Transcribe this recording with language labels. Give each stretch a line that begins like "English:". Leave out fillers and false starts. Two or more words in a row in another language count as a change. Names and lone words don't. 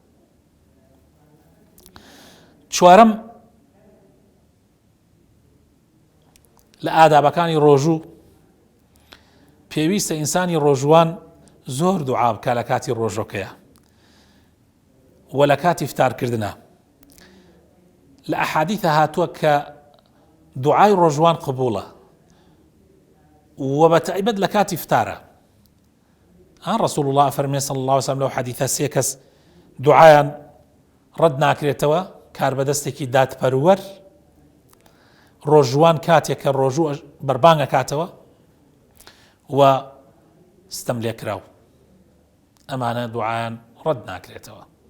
Central Kurdish: چوارەم لە ئادابەکانی ڕۆژوو پێویستە ئینسانی ڕۆژوان زۆر دوعا بکە لە کاتی ڕۆژۆکەیە و لە کاتی فتارکردنە. لە ئەحادیثە هاتووە کە دوعای ڕۆژوان قبوڵە و بەتایبەت لە کاتی فتارە. رسول الله فرمي
Arabic: صلى الله عليه وسلم
Central Kurdish: لو حديث سيكس دوعایان ڕەت ناکرێتەوە کار بەدەستێکی دادپەروەر ڕۆژوان کاتێک کە ڕۆژوو بەربانگە کاتەوە و ستەم لێکراو ئەمانە دوعایان ڕەت ناکرێتەوە.